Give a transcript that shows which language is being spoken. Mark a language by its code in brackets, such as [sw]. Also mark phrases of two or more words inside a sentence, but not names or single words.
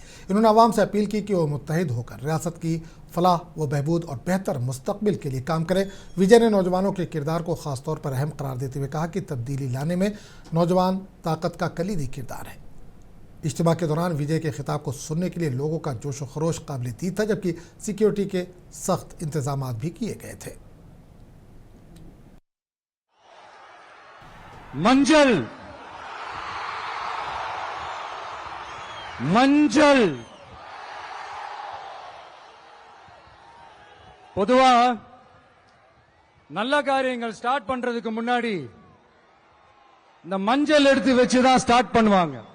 [ur] انہوں نے عوام سے اپیل کی کہ وہ متحد ہو کر ریاست کی فلاح و بہبود اور بہتر مستقبل کے لیے کام کریں. وجے نے نوجوانوں کے کردار کو خاص طور پر اہم قرار دیتے ہوئے کہا کہ تبدیلی لانے میں نوجوان طاقت کا کلیدی کردار ہے. اجتماع کے دوران وجے کے خطاب کو سننے کے لیے لوگوں کا جوش و خروش قابل دید تھا، جبکہ سیکیورٹی کے سخت انتظامات بھی کیے گئے تھے. [ta] மஞ்சள் பொதுவா நல்ல காரியங்கள் ஸ்டார்ட் பண்றதுக்கு முன்னாடி இந்த மஞ்சள் எடுத்து வச்சு தான் ஸ்டார்ட் பண்ணுவாங்க.